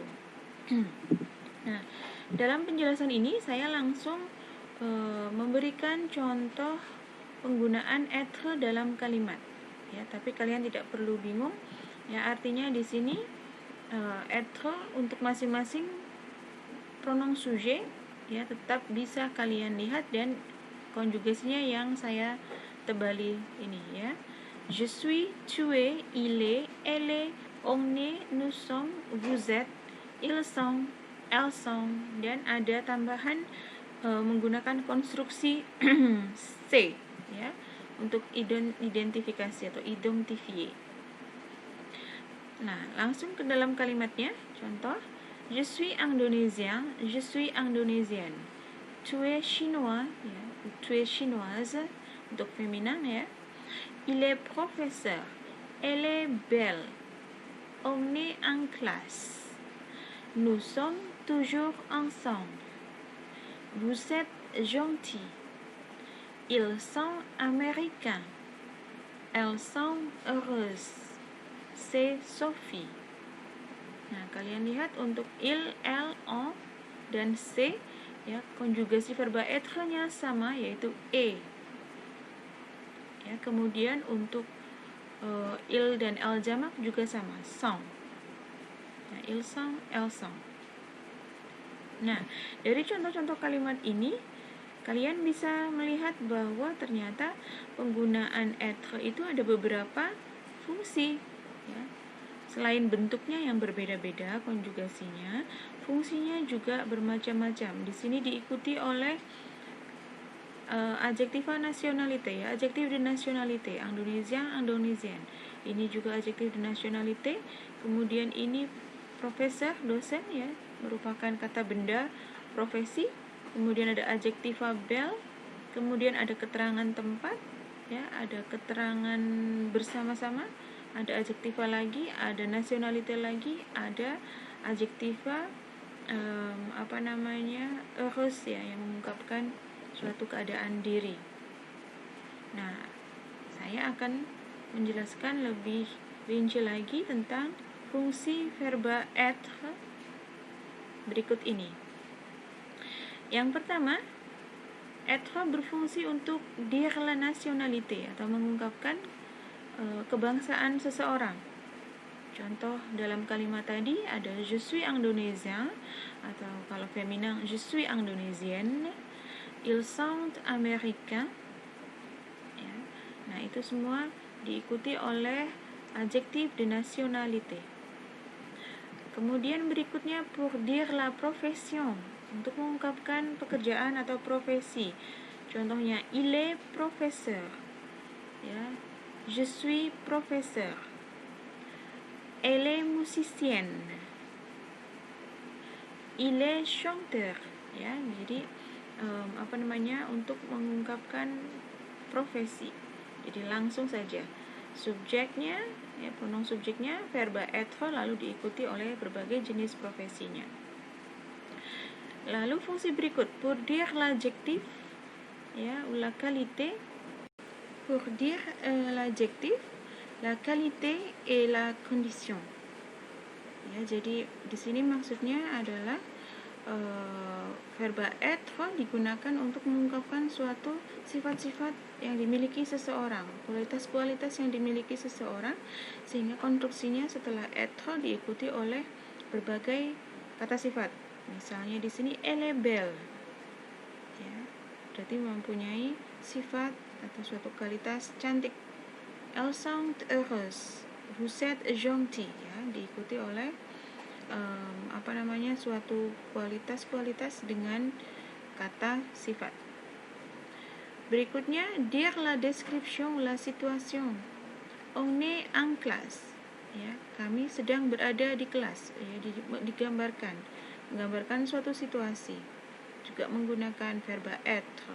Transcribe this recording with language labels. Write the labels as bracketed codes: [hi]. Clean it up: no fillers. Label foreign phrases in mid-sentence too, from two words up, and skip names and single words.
[id] Nah, dalam penjelasan ini saya langsung memberikan contoh penggunaan être dalam kalimat. Ya, tapi kalian tidak perlu bingung. Ya, artinya di sini être untuk masing-masing [fr] pronom sujet, [id] ya, tetap bisa kalian lihat, dan konjugasinya yang saya tebali ini, ya. [fr] Je suis, tu es, il est, elle est, on est, nous sommes, vous êtes, ils sont, elles sont, [id] dan ada tambahan menggunakan konstruksi C, ya, untuk identifikasi atau identifier. Nah, langsung ke dalam kalimatnya. Contoh, [fr] je suis indonésien, je suis indonesienne. Tu es chinois, ya, tu es chinoise [id] untuk feminin, [fr] ya. Il est professeur, elle est belle. On est en classe. Nous sommes toujours ensemble. Vous êtes gentil. Ils sont américains. Elles sont heureuses. C'est Sophie. [id] Nah, kalian lihat untuk il, elle, on, dan c'est, ya, konjugasi verba être-nya sama, yaitu e. Ya, kemudian untuk il dan elle jamak juga sama, sont. [fr] Nah, ils sont, elles sont. [id] Nah, dari contoh-contoh kalimat ini, kalian bisa melihat bahwa ternyata penggunaan être itu ada beberapa fungsi, ya. Selain bentuknya yang berbeda-beda konjugasinya, fungsinya juga bermacam-macam. Di sini diikuti oleh adjektif nationalité, ya, adjektif [fr] de nationalité, Indonésien, Indonésien. [id] Ini juga adjektif [fr] de nationalité. [id] Kemudian ini profesor, dosen, ya, merupakan kata benda, profesi. Kemudian ada adjektif bel, kemudian ada keterangan tempat, ya, ada keterangan bersama-sama, ada adjektiva lagi, ada nationalité lagi, ada adjektiva heureuse, ya, yang mengungkapkan suatu keadaan diri. Nah, saya akan menjelaskan lebih rinci lagi tentang fungsi verba être berikut ini. Yang pertama, être berfungsi untuk [fr] dire la nationalité [id] atau mengungkapkan kebangsaan seseorang. Contoh dalam kalimat tadi ada [fr] je suis indonésien, [id] atau kalau feminin [fr] je suis indonésienne, ils sont américains, [id] ya. Nah, itu semua diikuti oleh adjektif de nationalité. Kemudian berikutnya [fr] pour dire la profession, [id] untuk mengungkapkan pekerjaan atau profesi. [fr] Contohnya il est professeur, ya. Je suis professeur. Elle est musicienne. Il est chanteur, [id] ya. Jadi untuk mengungkapkan profesi. Jadi langsung saja subjeknya, ya, pronoun subjeknya verba être, lalu diikuti oleh berbagai jenis profesinya. Lalu fungsi berikut [fr] pour dire l'adjectif, ya, ou la qualité. Pour dire l'adjectif, la qualité et la condition. [id] Ya, jadi di sini maksudnya adalah verba être digunakan untuk mengungkapkan suatu sifat-sifat yang dimiliki seseorang, kualitas-kualitas yang dimiliki seseorang, sehingga konstruksinya setelah être diikuti oleh berbagai kata sifat. Misalnya di sini [fr] elle est belle, [id] ya, berarti mempunyai sifat atau suatu kualitas cantik. [fr] Elles sont heureuses, vous êtes gentil, [id] ya, diikuti oleh suatu kualitas-kualitas dengan kata sifat. [fr] Berikutnya dire la description la situation. On est en classe, [id] ya, kami sedang berada di kelas, ya, menggambarkan suatu situasi, juga menggunakan verba être.